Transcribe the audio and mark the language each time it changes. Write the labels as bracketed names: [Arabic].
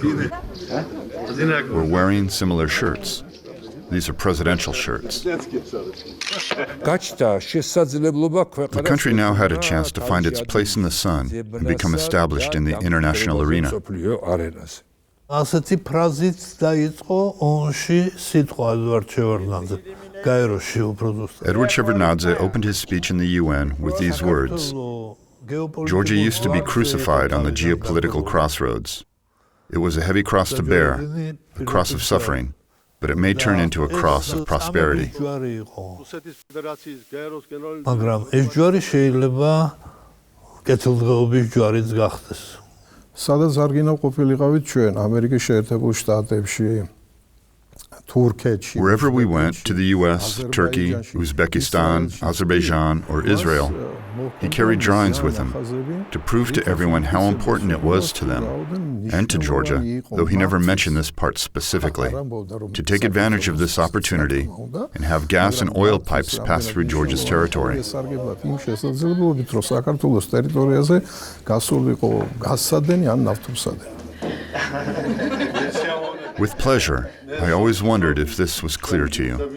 [English] We're wearing similar shirts. These are presidential shirts. [Georgian] გაჩნდა შესაძლებლობა [English] The [Georgian] ქვეყანას [English] country now had a chance to find its place in the sun and become established in the international arena. [Georgian] არენაზე. ასეთი ფრაზით დაიწყო ონში სიტყვა ედვარდ შევარდნაძე გაეროში უფრო ზუსტად. [English] Edward Shevardnadze opened his speech in the UN with these words: Georgia used to be crucified on the geopolitical crossroads. It was a heavy cross to bear, a cross of suffering, but it may turn into a cross of prosperity. [Georgian] მაგრამ ეს ჯვარი შეიძლება კეთილდღეობის ჯვარიც გახდეს. სადაც არ გინდა ყოფილიყავით ჩვენ ამერიკის შეერთებულ შტატებში, თურქეთში. [English] Wherever we went, to the US, Turkey, Uzbekistan, Azerbaijan, or Israel, he carried drawings with him to prove to everyone how important it was to them and to Georgia, though he never mentioned this part specifically, to take advantage of this opportunity and have gas and oil pipes pass through Georgia's territory. [Georgian] იმ შესაძლებლობით, რომ საქართველოს ტერიტორიაზე გასულიყო გაზსადენი ან ნავთობსადენი. [English] With pleasure, I always wondered if this was clear to you.